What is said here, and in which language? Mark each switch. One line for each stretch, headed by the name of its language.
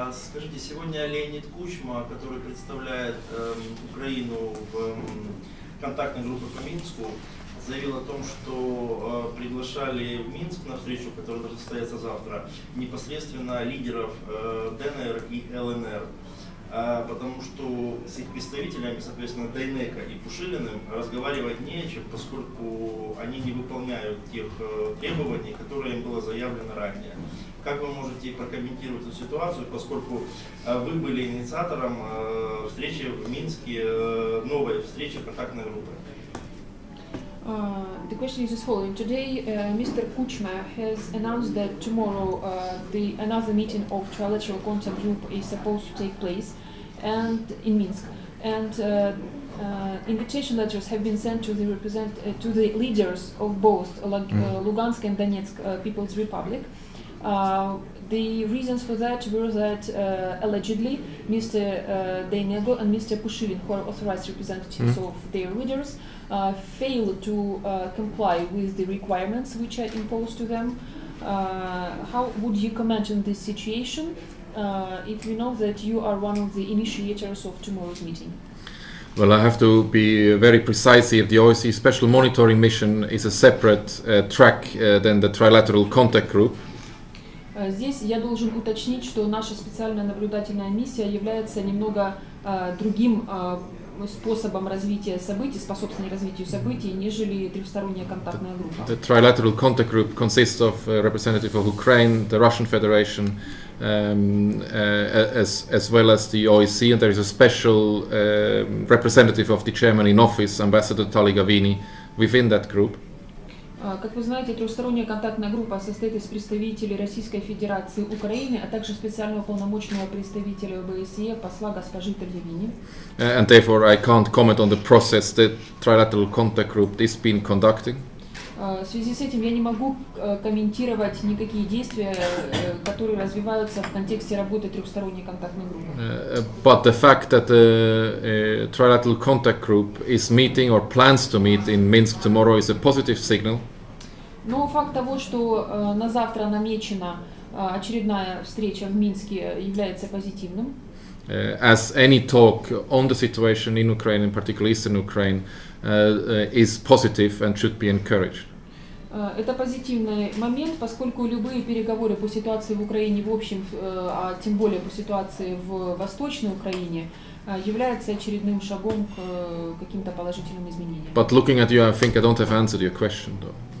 Russian: Скажите, сегодня Леонид Кучма, который представляет Украину в контактной группе по Минску, заявил о том, что приглашали в Минск на встречу, которая должна состояться завтра, непосредственно лидеров ДНР и ЛНР, потому что с их представителями, соответственно, Донецка и Пушилиным, разговаривать не о чем, поскольку они не выполняют тех требований, которые им было заявлено ранее. Как вы можете прокомментировать эту ситуацию, поскольку вы были инициатором встречи в Минске, новой встречи контактной группы?
English: The question is as following. Today, Mr. Kuchma has announced that tomorrow another meeting of trilateral contact group is supposed to take place, and in Minsk. And invitation letters have been sent to the leaders of both Lugansk and Donetsk People's Republic. The reasons for that were that allegedly Mr. Dainego and Mr. Pushilin, who are authorized representatives of their leaders, failed to comply with the requirements which are imposed to them. How would you comment on this situation if you know that you are one of the initiators of tomorrow's meeting? Well, I have to be very precise here. The OSCE Special Monitoring Mission is a separate track than the Trilateral Contact Group.
Russian: Здесь я должен уточнить, что наша специальная наблюдательная миссия является немного другим способом развития событий, способствования развитию событий, нежели трехсторонняя контактная группа.
English: The Trilateral Contact Group consists of a representative of Ukraine, the Russian Federation, as well as the OSCE, and there is a special representative of the chairman in office, Ambassador Tali Gavini, within that group.
Russian: Как вы знаете, трехсторонняя контактная группа состоит из представителей Российской Федерации, Украины, а также специального полномочного представителя ОБСЕ, посла госпожи Тальявини.
English: And therefore I can't comment on the process that Trilateral Contact Group is being conducting.
Russian: В связи с этим я не могу комментировать никакие действия, которые развиваются в контексте работы трехсторонней контактной группы.
English: But the fact that the Trilateral Contact Group is meeting or plans to meet in Minsk tomorrow is a positive signal.
Russian: Но факт того, что на завтра намечена очередная встреча в Минске, является позитивным.
English: As any talk on the situation in Ukraine, in particular Eastern Ukraine, is positive and should be encouraged.
Russian: Это позитивный момент, поскольку любые переговоры по ситуации в Украине в общем, а тем более по ситуации в Восточной Украине, является очередным шагом к каким-то положительным изменениям.
English: But looking at you, I think I don't have answered your question, though.